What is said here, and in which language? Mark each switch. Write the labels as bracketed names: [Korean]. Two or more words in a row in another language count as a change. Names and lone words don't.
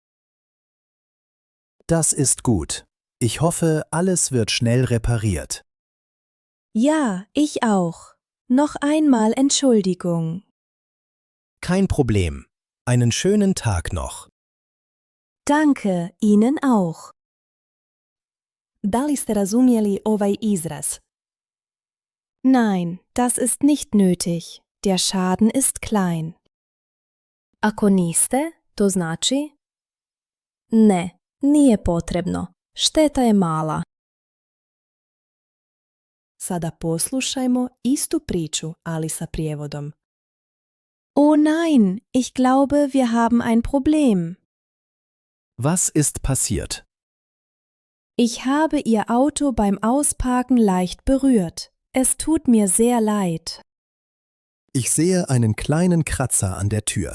[German] Das ist gut. Ich hoffe, alles wird schnell repariert. Ja, ich auch. Noch einmal Entschuldigung. Kein Problem. Einen schönen Tag noch. Danke, Ihnen auch. [Bosnian] Da li ste razumjeli ovaj izraz? [German] Nein, das ist nicht nötig. Der Schaden ist klein. [Bosnian] Ako niste, to znači ne, nije potrebno. Šteta je mala. Sada poslušajmo istu priču, ali sa prijevodom. [German] Oh nein, ich glaube, wir haben ein Problem. Was ist passiert? Ich habe Ihr Auto beim Ausparken leicht berührt. Es tut mir sehr leid. Ich sehe einen kleinen Kratzer an der Tür.